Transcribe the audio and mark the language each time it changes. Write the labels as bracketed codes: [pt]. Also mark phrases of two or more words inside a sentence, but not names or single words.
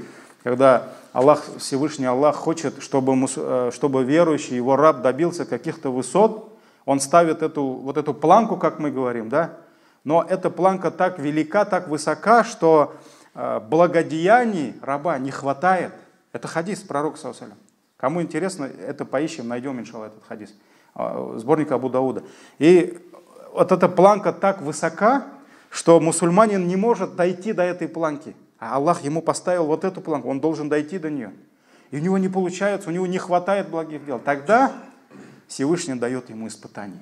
[ru] Когда Аллах, Всевышний Аллах хочет, чтобы верующий, его раб добился каких-то высот, он ставит вот эту планку, как мы говорим, да? Но эта планка так велика, так высока, что благодеяний раба не хватает. Это хадис пророка [ar] صلى الله عليه وسلم. [ru] Кому интересно, это поищем, найдем, иншаллах, этот хадис. Сборник Абу Дауда. И вот эта планка так высока, что мусульманин не может дойти до этой планки. А Аллах ему поставил вот эту планку, он должен дойти до нее. И у него не получается, у него не хватает благих дел. Тогда Всевышний дает ему испытание.